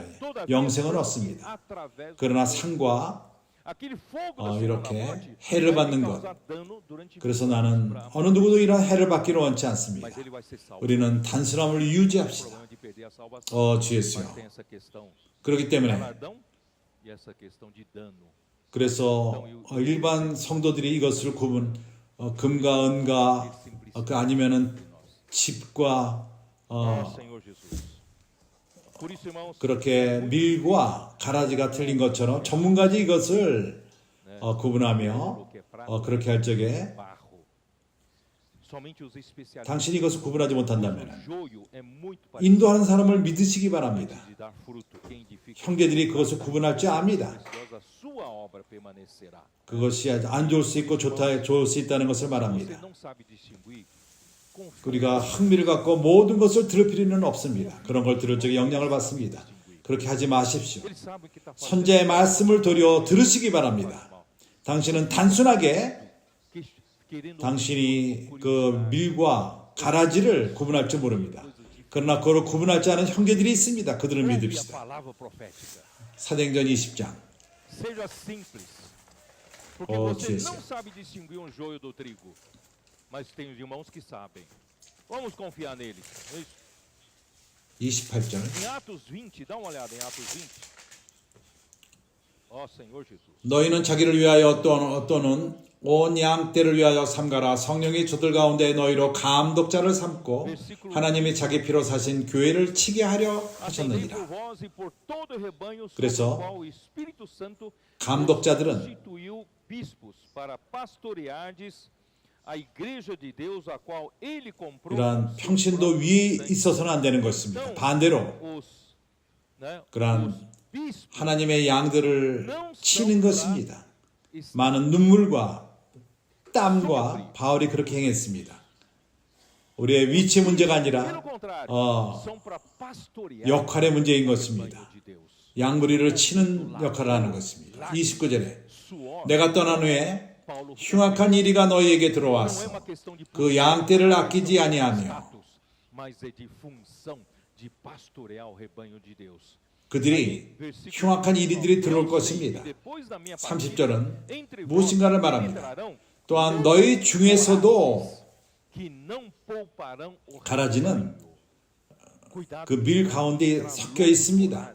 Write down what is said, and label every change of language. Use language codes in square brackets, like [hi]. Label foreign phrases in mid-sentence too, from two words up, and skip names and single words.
[ko] 영생은 얻습니다. [pt] através [ko] 그러나 상과 [pt] aquele fogo da segunda [ko] 이렇게 [pt] morte [ko] 해를 [pt] vai [ko] 받는 [pt] causar [ko] 것. [pt] dano durante [ko] 그래서 [pt] muito [ko] 나는 [pt] tempo. [ko] 어느 누구도 이런 해를 받기를 원치 않습니다. [pt] Mas ele vai ser salvo. [ko] 우리는 단순함을 [pt] O [ko] 유지합시다. [pt] problema de perder a salvação. [ko] 주 예수요. [pt] Mas tem essa questão [ko] 그렇기 때문에 [pt] galardão e essa questão de dano. [ko] 그래서 일반 성도들이 이것을 금과 은과 그 아니면은 집과 [pt] Senhor Jesus. Por isso, irmãos, [ko] 그렇게 밀과 가라지가 틀린 것처럼 전문가들이 이것을 구분하며 그렇게 할 적에 [pt] barro. Somente os especialistas. [ko] 당신이 이것을 구분하지 못한다면 [pt] O joio é muito parecido [ko] 인도하는 사람을 믿으시기 바랍니다. [pt] de dar fruto. Quem edifica [ko] 형제들이 그것을 구분할 줄 압니다. [pt] preciosa, sua obra permanecerá. [ko] 그것이 안 좋을 수 있고 좋을 수 있다는 것을 [pt] Você [ko] 말합니다. [pt] não sabe distinguir? Confie. [ko] 우리가 흥미를 갖고 모든 것을 들을 필요는 없습니다. 그런 걸 들을 적에 영향을 받습니다. 그렇게 하지 마십시오. [pt] Eles sabem o que está fazendo. [ko] 선제의 말씀을 도려 들으시기 바랍니다. 당신은 단순하게 [pt] Querendo [ko] 당신이 그 밀과 가라지를 구분할 줄 모릅니다. 그러나 그걸 구분할 줄 아는 형제들이 있습니다. 그들을 [pt] ouve a [ko] 믿읍시다. [pt] palavra profética. [ko] 사도행전 20장. [pt] Seja simples. Porque Oh, você Jesus. não sabe distinguir um joio do trigo. Mas tem os irmãos que sabem. Vamos confiar neles. não é isso? [ko] 28절. [pt] Em Atos 20, dá uma olhada em Atos 20. Ó Senhor Jesus. [ko] 너희는 자기를 위하여 또는 온 양떼를 위하여 삼가라. 성령이 저들 가운데 너희로 감독자를 삼고 하나님이 자기 피로 사신 교회를 치게 하려 [pt] Atendei por [ko] 하셨느니라. [pt] vós e por todo o rebanho sobre [ko] 그래서 [pt] o qual o Espírito Santo [ko] 감독자들은 [pt] constituiu bispos para pastoreardes a igreja de Deus a qual ele comprou. [ko] 이러한 [pt] com seu [ko] 평신도 [pt] próprio [ko] 위에 [pt] sangue. [ko] 있어서는 안 되는 것입니다. 반대로 [pt] Os, né, [ko] 그러한 [pt] os bispos [ko] 하나님의 양들을 치는 것입니다. 많은 눈물과 땀과 바울이 그렇게 행했습니다. 우리의 위치 문제가 아니라 [pt] pelo contrário, são para pastorear [ko] 역할의 문제인 [pt] o [ko] 것입니다. [pt] rebanho de Deus. [ko] 양무리를 치는 역할을 하는 것입니다. 29절에 [pt] Suor, [ko] 내가 떠난 후에 [pt] Paulo, [ko] 흉악한 이리가 너희에게 [pt] não é [ko] 들어왔어. [pt] uma questão de [ko] 그 양떼를 아끼지 아니하며 [pt] status, mas é de função de pastorear o rebanho de Deus. [ko] 그들이 흉악한 이리들이 들어올 것입니다. 30절은 무엇인가를 말합니다. 또한 너희 중에서도 가라지는 그 밀 가운데 섞여 있습니다.